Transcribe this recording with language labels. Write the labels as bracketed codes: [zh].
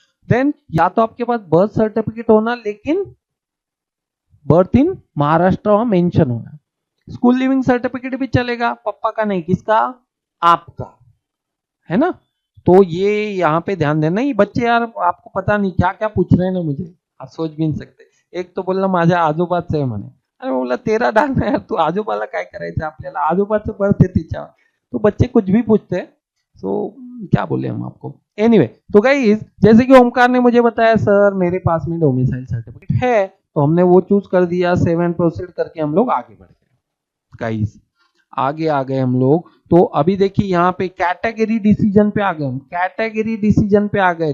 [hi] Then या तो आपके पास बर्थ सर्टिफिकेट होना, लेकिन बर्थ इन महाराष्ट्र मेंशन होना। स्कूल लिविंग सर्टिफिकेट भी चलेगा, पापा का नहीं, किसका, आपका, है ना। तो ये यहाँ पे ध्यान देना। ये बच्चे यार आपको पता नहीं क्या क्या पूछ रहे हैं ना, मुझे आप सोच भी नहीं सकते। [mr] एक तो बोलला माझ्या आजोबाचं आहे म्हणे, [hi] अरे बोला तेरा डाग ना यार, [mr] तू आजोबाला काय करायचं आपल्याला, आजोबाचं बर्थ आहे तिच्यावर। [hi] तो बच्चे कुछ भी पूछते हैं, तो क्या बोले हम आपको। एनीवे तो गाइस जैसे कि ओमकार ने मुझे बताया सर मेरे पास में डोमिसाइल सर्टिफिकेट है, तो हमने वो चूज कर दिया, सेव एंड प्रोसीड करके हम लोग आगे बढ़ गए। गाइस आगे आ गए हम लोग। तो अभी देखिए यहाँ पे कैटेगरी डिसीजन पे आ गए हम, कैटेगरी डिसीजन पे आ गए।